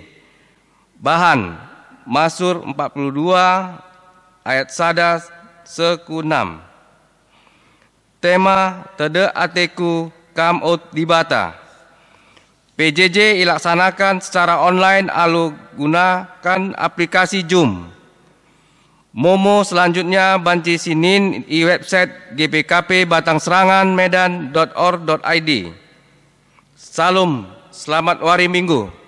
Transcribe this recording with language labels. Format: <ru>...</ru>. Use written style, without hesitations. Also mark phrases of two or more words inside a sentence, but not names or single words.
<btx>Bahan Mazmur 42 ayat sada seku 6. Tema Tede Ateku Kam Ot Dibata.</btx> <id>PJJ ilaksanakan secara online alu gunakan aplikasi Zoom. Momo selanjutnya banci sinin di website GPKP Batang Serangan Medan.or.id. Salam, selamat hari Minggu.</id>